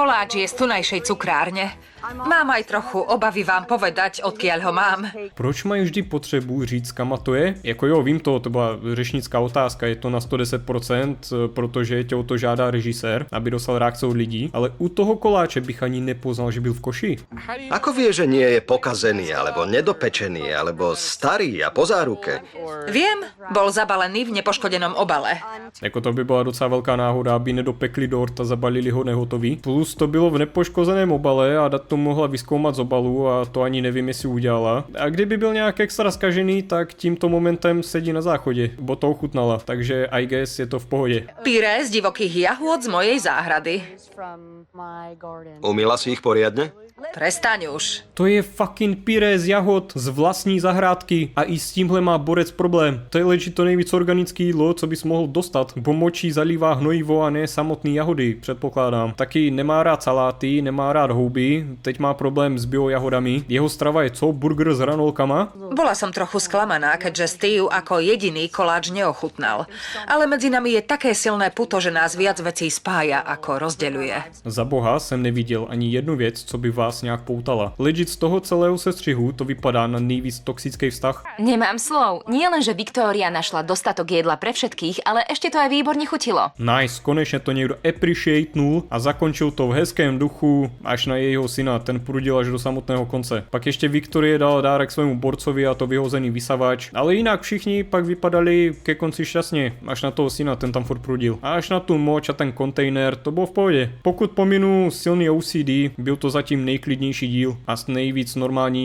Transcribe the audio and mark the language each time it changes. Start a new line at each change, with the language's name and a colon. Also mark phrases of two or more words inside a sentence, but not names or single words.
Slovak: Koláč je z tunajšej cukrárne. Mám aj trochu obavy vám povedať, odkiaľ ho mám.
Czech: Proč mají vždy potřebu říct, kama to je? Jako jo, vím to byla řečnická otázka, je to na 110%, protože tě o to žádá režisér, aby dostal reakce od lidí, ale u toho koláče bych ani nepoznal, že byl v koši.
Slovak: Ako vie, že nie je pokazený, alebo nedopečený, alebo starý a po záruke? Viem, bol zabalený v nepoškodenom obale.
Czech: Jako to by byla docela velká náhoda, aby nedopekli dort a zabalili ho nehotový. Plus to bylo v nepoškozeném obale a dat to mohla vyzkoumat z obalu a to ani nevím, jestli udělala. A kdyby byl nějak extra zkažený, tak tímto momentem sedí na záchodě, bo to ochutnala, takže
English: I guess
Czech: je to v pohodě.
Slovak: Pyré z divokých jahôd z mojej záhrady. Umýla si ich poriadne? Prestaň už.
Czech: To je fucking pyré z jahod z vlastní zahrádky a i s tímhle má borec problém. To je legit to nejvíc organické jídlo, co bys mohl dostat, bo močí zalívá hnojivo a ne samotný jahody, předpokládám. Taky nemá rád saláty, nemá rád houby, teď má problém s biojahodami. Jeho strava je co? Burger s hranolkama?
Slovak: Bola som trochu sklamaná, keďže Steve ako jediný koláč neochutnal. Ale medzi nami je také silné puto, že nás viac vecí spája ako rozdeľuje.
Czech: Za boha jsem neviděl ani jednu věc, co by vás nějak poutala. Legit z toho celého sestřihu to vypadá na nejvíc toxický vztah. Nemám slov.
Slovak: Nie len, že Viktória našla dostatok jedla pre všetkých, ale ešte to aj výborne chutilo.
Czech: Nice, konečně to někdo appreciatenul a zakončil to v hezkém duchu až na jejího syna, ten prudil až do samotného konce. Pak ještě Viktorie dala dárek svému borcovi a to vyhozený vysavač, ale jinak všichni pak vypadali ke konci šťastně, až na toho syna, ten tam furt prudil. A až na tu moč a ten kontejner, to bylo v pohodě. Pokud pominu silný OCD, byl to zatím nejklidnější díl a s nejvíc normálním účastníkem.